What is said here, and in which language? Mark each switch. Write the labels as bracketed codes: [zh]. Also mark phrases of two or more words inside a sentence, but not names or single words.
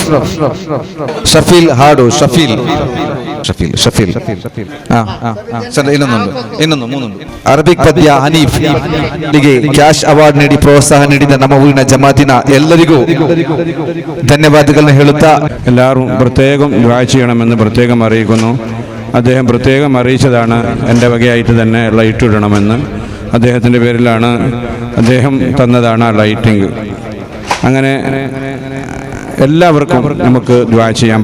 [kn] ಶಫೀಲ್ ಹಾಡು ಶಫೀಲ್. ಇನ್ನೊಂದು ಅರಬಿಕ್ ಪದ್ಯ ಹನೀಫ್. [en] cash award [kn] ನೀಡಿ ಪ್ರೋತ್ಸಾಹ ನೀಡಿದ ನಮ್ಮ ಊರಿನ ಜಮಾತಿನ ಎಲ್ಲರಿಗೂ ಧನ್ಯವಾದಗಳನ್ನು ಹೇಳುತ್ತಾ [ml] എല്ലാവരും പ്രത്യേകം ദ്വാ ചെയ്യണമെന്ന് പ്രത്യേകം അറിയിക്കുന്നു. അദ്ദേഹം പ്രത്യേകം അറിയിച്ചതാണ് എൻ്റെ വകയായിട്ട് തന്നെ ലൈറ്റ് ഇടണമെന്ന്. അദ്ദേഹത്തിൻ്റെ പേരിലാണ്, അദ്ദേഹം തന്നതാണ് ആ ലൈറ്റിംഗ്. അങ്ങനെ എല്ലാവർക്കും നമുക്ക് ദ്വാ ചെയ്യാം.